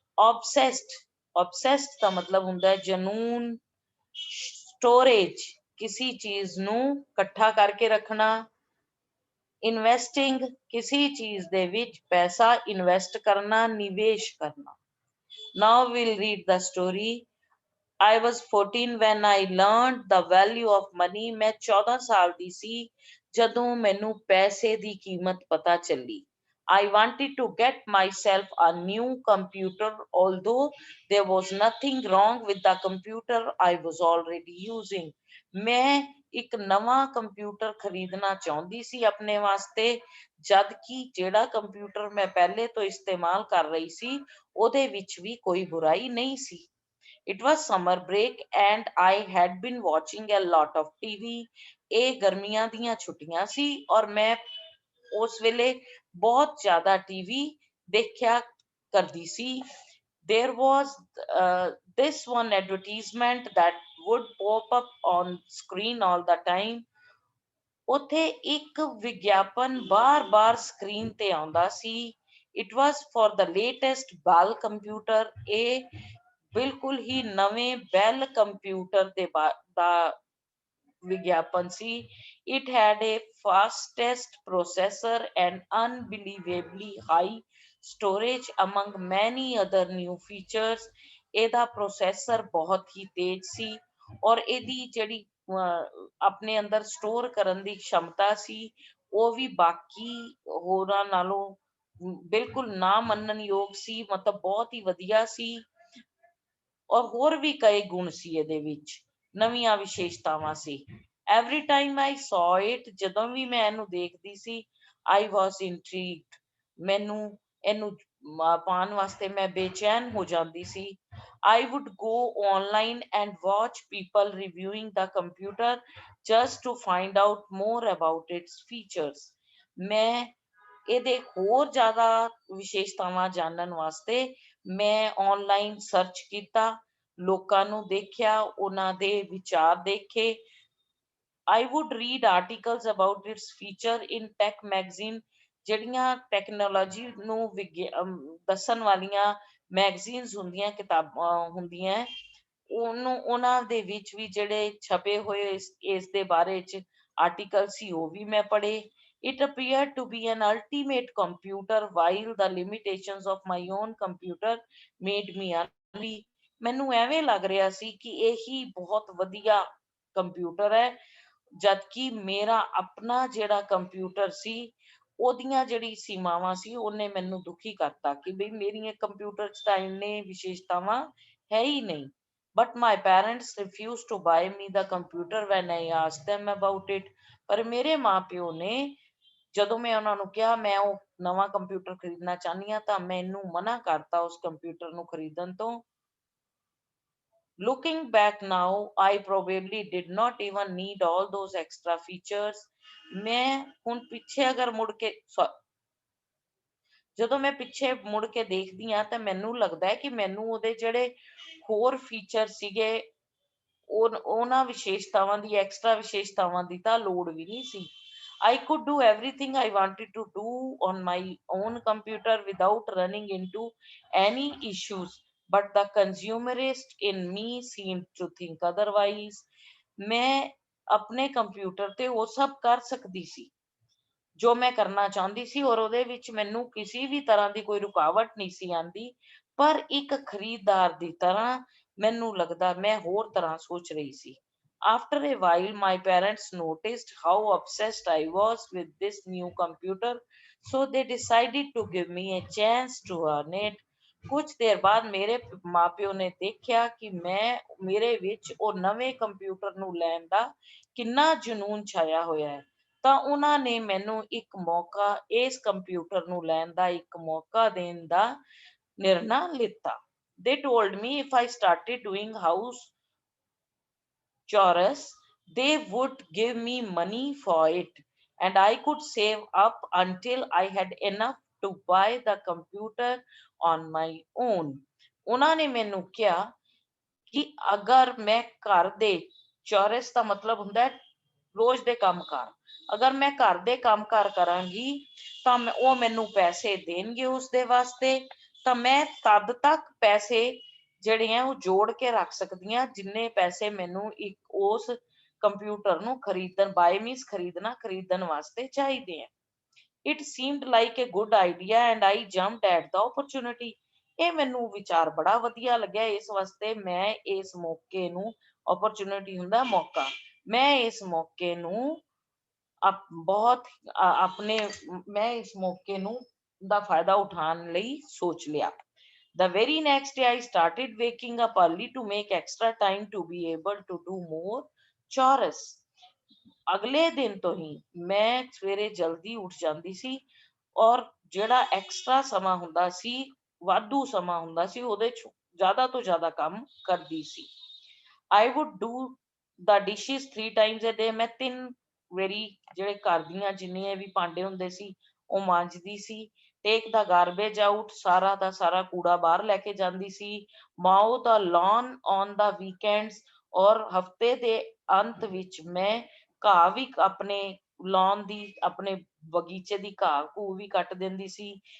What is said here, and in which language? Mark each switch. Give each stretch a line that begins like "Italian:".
Punjabi: obsessed, obsessed ਦਾ ਮਤਲਬ ਹੁੰਦਾ ਹੈ ਜਨੂਨ। storage, ਕਿਸੇ ਚੀਜ਼ ਨੂੰ ਇਕੱਠਾ ਕਰਕੇ ਰੱਖਣਾ। ਇਨਵੈਸਟਿੰਗ, ਕਿਸੇ ਚੀਜ਼ ਦੇ ਵਿੱਚ ਪੈਸਾ ਇਨਵੈਸਟ ਕਰਨਾ, ਨਿਵੇਸ਼ ਕਰਨਾ।
English: now we'll read the story। I was 14 when I learned the value of money।
Punjabi: ਮੈਂ 14 ਸਾਲ ਦੀ ਸੀ ਜਦੋਂ ਮੈਨੂੰ ਪੈਸੇ ਦੀ ਕੀਮਤ ਪਤਾ ਚੱਲੀ।
English: I wanted to get myself a new computer, although there was nothing wrong with the computer I was already using।
Punjabi: ਮੈਂ ਇੱਕ ਨਵਾਂ ਕੰਪਿਊਟਰ ਖਰੀਦਣਾ ਚਾਹੁੰਦੀ ਸੀ ਆਪਣੇ ਵਾਸਤੇ, ਜਦ ਕਿ ਜਿਹੜਾ ਕੰਪਿਊਟਰ ਮੈਂ ਪਹਿਲੇ ਤੋਂ ਇਸਤੇਮਾਲ ਕਰ ਰਹੀ ਸੀ ਉਹਦੇ ਵਿੱਚ ਵੀ ਕੋਈ ਬੁਰਾਈ ਨਹੀਂ ਸੀ।
English: It was summer break and I had been watching a lot of TV।
Punjabi: ਇਹ ਗਰਮੀਆਂ ਦੀਆਂ ਛੁੱਟੀਆਂ ਸੀ ਔਰ ਮੈਂ ਉਸ ਵੇਲੇ ਬਹੁਤ ਜ਼ਿਆਦਾ ਟੀਵੀ ਦੇਖਿਆ ਕਰਦੀ ਸੀ।
English: There was this one advertisement that would pop up on screen all the time।
Punjabi: ਉੱਥੇ ਇੱਕ ਵਿਗਿਆਪਨ ਬਾਰ-ਬਾਰ ਸਕਰੀਨ ਤੇ ਆਉਂਦਾ ਸੀ।
English: It was for the latest Bell computer।
Punjabi: ਇਹ ਬਿਲਕੁਲ ਹੀ ਨਵੇਂ ਬੈਲ ਕੰਪਿਊਟਰ ਦਾ ਵਿਗਿਆਪਨ ਸੀ।
English: It had a fastest processor and unbelievably high storage among many other new features।
Punjabi: ਇਹਦਾ ਪ੍ਰੋਸੈਸਰ ਬਹੁਤ ਹੀ ਤੇਜ਼ ਸੀ ਔਰ ਇਹਦੀ ਜਿਹੜੀ ਆਪਣੇ ਅੰਦਰ ਸਟੋਰ ਕਰਨ ਦੀ क्षमता ਸੀ ਉਹ ਵੀ ਬਾਕੀ ਹੋਰਾਂ ਨਾਲੋਂ ਬਿਲਕੁਲ ਨਾ ਮੰਨਣ ਯੋਗ ਸੀ, ਮਤਲਬ ਬਹੁਤ ਹੀ ਵਧੀਆ ਸੀ। ਔਰ ਹੋਰ ਵੀ ਕਈ ਗੁਣ ਸੀ ਇਹਦੇ ਵਿੱਚ, ਨਵੀਆਂ ਵਿਸ਼ੇਸ਼ਤਾਵਾਂ ਸੀ।
English: every time I saw it,
Punjabi: ਜਦੋਂ ਵੀ ਮੈਂ ਇਹਨੂੰ ਦੇਖਦੀ ਸੀ,
English: I was intrigued।
Punjabi: ਮੈਨੂੰ ਇਹਨੂੰ ਪਾਉਣ ਵਾਸਤੇ ਮੈਂ ਬੇਚੈਨ ਹੋ ਜਾਂਦੀ ਸੀ।
English: I would go online and watch people reviewing the computer just to find out more about its features।
Punjabi: ਮੈਂ ਇਹਦੇ ਹੋਰ ਜ਼ਿਆਦਾ ਵਿਸ਼ੇਸ਼ਤਾਵਾਂ ਜਾਣਨ ਵਾਸਤੇ ਮੈਂ online ਸਰਚ ਕੀਤਾ, ਲੋਕਾਂ ਨੂੰ ਦੇਖਿਆ, ਉਹਨਾਂ ਦੇ ਵਿਚਾਰ ਦੇਖੇ।
English: I would read articles about its feature in tech magazine।
Punjabi: ਜਿਹੜੀਆਂ ਟੈਕਨੋਲੋਜੀ ਨੂੰ ਦੱਸਣ ਵਾਲੀਆਂ ਮੈਗਜ਼ੀਨਸ ਹੁੰਦੀਆਂ, ਕਿਤਾਬਾਂ ਹੁੰਦੀਆਂ, ਉਹਨਾਂ ਦੇ ਵਿੱਚ ਵੀ ਜਿਹੜੇ ਛਪੇ ਹੋਏ ਇਸ ਦੇ ਬਾਰੇ ਚ ਆਰਟੀਕਲ ਸੀ ਉਹ ਵੀ ਮੈਂ ਪੜ੍ਹੇ।
English: It appeared to be an ultimate computer while the limitations of my own computer made me unhappy।
Punjabi: ਮੈਨੂੰ ਐਵੇਂ ਲੱਗ ਰਿਹਾ ਸੀ ਕਿ ਇਹੀ ਬਹੁਤ ਵਧੀਆ ਕੰਪਿਊਟਰ ਹੈ, ਜਦਕਿ ਮੇਰਾ ਆਪਣਾ ਜਿਹੜਾ ਕੰਪਿਊਟਰ ਸੀ ਉਹਦੀਆਂ ਜਿਹੜੀ ਸੀਮਾਵਾਂ ਸੀ ਉਹਨੇ ਮੈਨੂੰ ਦੁਖੀ ਕਰਤਾ ਕਿ ਬਈ ਮੇਰੀਆਂ ਕੰਪਿਊਟਰ ਚ ਤਾਂ ਇੰਨੇ ਵਿਸ਼ੇਸ਼ਤਾਵਾਂ ਹੈ ਹੀ ਨਹੀਂ।
English: But my parents refused to buy me the computer when I asked them about it।
Punjabi: ਪਰ ਮੇਰੇ ਮਾਂ-ਪਿਓ ਨੇ, ਜਦੋਂ ਮੈਂ ਉਹਨਾਂ ਨੂੰ ਕਿਹਾ ਮੈਂ ਉਹ ਨਵਾਂ ਕੰਪਿਊਟਰ ਖਰੀਦਣਾ ਚਾਹੁੰਦੀ ਹਾਂ ਤਾਂ ਮੈਨੂੰ ਮਨਾ ਕਰਤਾ ਉਸ ਕੰਪਿਊਟਰ ਨੂੰ ਖਰੀਦਣ ਤੋਂ।
English: Looking back now, I probably did not even need all those extra features।
Punjabi: ਮੈਂ ਹੁਣ ਪਿੱਛੇ ਅਗਰ ਮੁੜ ਕੇ ਜਦੋਂ ਮੈਂ ਪਿੱਛੇ ਮੁੜ ਕੇ ਦੇਖਦੀ ਹਾਂ ਤਾਂ ਮੈਨੂੰ ਲੱਗਦਾ ਹੈ ਕਿ ਮੈਨੂੰ ਉਹਦੇ ਜਿਹੜੇ ਹੋਰ ਫੀਚਰ ਸੀਗੇ ਉਹਨਾਂ ਵਿਸ਼ੇਸ਼ਤਾਵਾਂ ਦੀ, ਐਕਸਟਰਾ ਵਿਸ਼ੇਸ਼ਤਾਵਾਂ ਦੀ ਤਾਂ ਲੋੜ ਵੀ ਨਹੀਂ ਸੀ।
English: I could do everything I wanted to do on my own computer without running into any issues। But the consumerist in me seemed to think otherwise।
Punjabi: ਮੈਂ ਆਪਣੇ ਕੰਪਿਊਟਰ ਤੇ ਉਹ ਸਭ ਕਰ ਸਕਦੀ ਸੀ ਜੋ ਮੈਂ ਕਰਨਾ ਚਾਹੁੰਦੀ ਸੀ ਔਰ ਉਹਦੇ ਵਿੱਚ ਮੈਨੂੰ ਕਿਸੇ ਵੀ ਤਰ੍ਹਾਂ ਦੀ ਕੋਈ ਰੁਕਾਵਟ ਨਹੀਂ ਸੀ ਆਉਂਦੀ। ਪਰ ਇੱਕ ਖਰੀਦਦਾਰ ਦੀ ਤਰ੍ਹਾਂ ਮੈਨੂੰ ਲੱਗਦਾ ਮੈਂ ਹੋਰ ਤਰ੍ਹਾਂ ਸੋਚ ਰਹੀ ਸੀ।
English: After a while, my parents noticed how obsessed I was with this new computer, so they decided to give me a chance to earn it।
Punjabi: ਕੁਝ ਦੇਰ ਬਾਅਦ ਮੇਰੇ ਮਾਪਿਓ ਨੇ ਦੇਖਿਆ ਕਿ ਮੇਰੇ ਵਿੱਚ ਉਹ ਨਵੇਂ ਕੰਪਿਊਟਰ ਨੂੰ ਲੈਣ ਦਾ ਕਿੰਨਾ ਜਨੂੰਨ ਛਾਇਆ ਹੋਇਆ ਹੈ, ਤਾਂ ਉਹਨਾਂ ਨੇ ਮੈਨੂੰ ਇੱਕ ਮੌਕਾ ਇਸ ਕੰਪਿਊਟਰ ਨੂੰ ਲੈਣ ਦਾ ਇੱਕ ਮੌਕਾ ਦੇਣ ਦਾ ਨਿਰਣਾ ਲਿੱਤਾ।
English: They told me if I started doing house chores, they would give me money for it, and I could save up until I had enough to buy the computer on my own.
Punjabi: ਉਹਨਾਂ ਨੇ ਮੈਨੂੰ ਕਿਹਾ ਕਿ ਅਗਰ ਮੈਂ ਘਰ ਦੇ ਚੌਰਸ ਦਾ ਮਤਲਬ ਹੁੰਦਾ ਹੈ ਰੋਜ਼ ਦੇ ਕੰਮਕਾਰ, ਅਗਰ ਮੈਂ ਘਰ ਦੇ ਕੰਮਕਾਰ ਕਰਾਂਗੀ ਤਾਂ ਉਹ ਮੈਨੂੰ ਪੈਸੇ ਦੇਣਗੇ ਉਸਦੇ ਵਾਸਤੇ, ਤਾਂ ਮੈਂ ਤਦ ਤੱਕ ਪੈਸੇ ਜਿਹੜੇ ਆ ਉਹ ਜੋੜ ਕੇ ਰੱਖ ਸਕਦੀ ਹਾਂ ਜਿੰਨੇ ਪੈਸੇ ਮੈਨੂੰ ਇੱਕ ਉਸ ਕੰਪਿਊਟਰ ਨੂੰ ਖਰੀਦਣ
English: buy means
Punjabi: ਖਰੀਦਣ ਵਾਸਤੇ ਚਾਹੀਦੇ ਆ।
English: It seemed like a good idea and I jumped at the opportunity.
Punjabi: ਇਹ ਮੈਨੂੰ ਵਿਚਾਰ ਬੜਾ ਵਧੀਆ ਲੱਗਿਆ, ਇਸ ਵਾਸਤੇ ਮੈਂ ਇਸ ਮੌਕੇ ਨੂੰ, opportunity ਹੁੰਦਾ ਮੌਕਾ, ਮੈਂ ਇਸ ਮੌਕੇ ਨੂੰ ਬਹੁਤ ਆਪਣੇ ਮੈਂ ਇਸ ਮੌਕੇ ਨੂੰ ਦਾ ਫਾਇਦਾ ਉਠਾਉਣ ਲਈ ਸੋਚ ਲਿਆ।
English: The very next day I started waking up early to make extra time to be able to do more chores.
Punjabi: ਅਗਲੇ ਦਿਨ ਤੋਂ ਹੀ ਮੈਂ ਸਵੇਰੇ ਜਲਦੀ ਉੱਠ ਜਾਂਦੀ ਸੀ ਔਰ ਜਿਹੜਾ ਐਕਸਟਰਾ ਸਮਾਂ ਹੁੰਦਾ ਸੀ, ਵਾਧੂ ਸਮਾਂ ਹੁੰਦਾ ਸੀ, ਉਹਦੇ ਚ ਜ਼ਿਆਦਾ ਤੋਂ ਜ਼ਿਆਦਾ ਕੰਮ ਕਰਦੀ ਸੀ।
English: I would do the dishes 3 times a day.
Punjabi: ਮੈਂ 3 ਵਾਰੀ ਜਿਹੜੇ ਘਰ ਦੀਆਂ ਜਿੰਨੇ ਵੀ ਭਾਂਡੇ ਹੁੰਦੇ ਸੀ ਉਹ ਮਾਂਜਦੀ ਸੀ।
English: Take the garbage out,
Punjabi: ਸਾਰਾ ਦਾ ਸਾਰਾ ਕੂੜਾ ਬਾਹਰ ਲੈ ਕੇ ਜਾਂਦੀ ਸੀ।
English: Mow the lawn on the weekends,
Punjabi: ਔਰ ਹਫਤੇ ਦੇ ਅੰਤ ਵਿੱਚ ਮੈਂ ਘਾਹ ਵੀ ਆਪਣੇ lawn ਦੀ, ਆਪਣੇ ਬਗੀਚੇ ਦੀ ਘਾਹ ਘੂ ਵੀ ਕੱਟ ਦਿੰਦੀ ਸੀ।